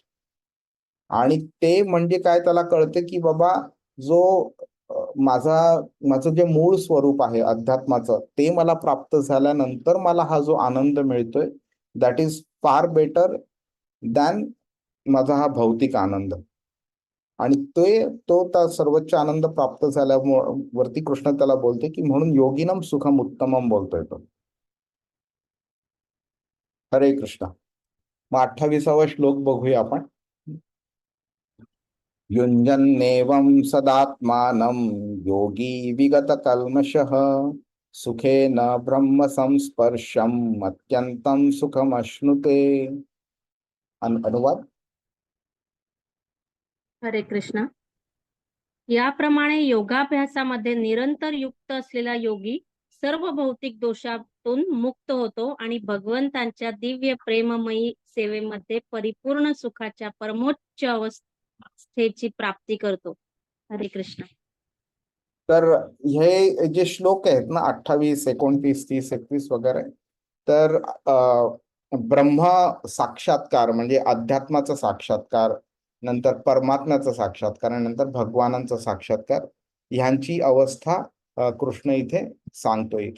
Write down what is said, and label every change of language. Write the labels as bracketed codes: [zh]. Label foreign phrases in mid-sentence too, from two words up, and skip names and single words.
[mr] आणि ते म्हणजे काय, त्याला कळते की बाबा जो माझं जे मूळ स्वरूप आहे अध्यात्माचं, ते मला प्राप्त झाल्यानंतर मला हा जो आनंद मिळतोय [en] that is far better than [mr] माझा हा भौतिक आनंद. आणि तो त्या सर्वोच्च आनंद प्राप्त झाल्यावरती कृष्ण त्याला बोलते की म्हणून [sa] योगिनम सुखम उत्तमम [mr] बोलतोय तो. हरे कृष्ण. मग 28वा श्लोक बघूया आपण. [sa] युञ्जन्नेवं सदात्मानं योगी विगत कल्मषः सुखेन ब्रह्म संस्पर्शम अत्यंतं सुखमश्नुते. [mr] अनुवाद. हरे कृष्ण. याप्रमाणे योगाभ्यासामध्ये निरंतर युक्त असलेला योगी सर्व भौतिक दोषातून मुक्त होतो आणि भगवंतांच्या दिव्य प्रेममयी सेवेमध्ये परिपूर्ण सुखाच्या परमोच्च अवस्थेची प्राप्ती करतो. हरे कृष्ण. तर हे जे श्लोक आहेत ना 28, 29, 30, 31 वगैरे, तर ब्रह्म साक्षात्कार म्हणजे अध्यात्माचा साक्षात्कार, नंतर परमात्म्याचा साक्षात्कार आणि नंतर भगवानांचा साक्षात्कार, ह्यांची अवस्था कृष्ण इथे सांगतो इथे.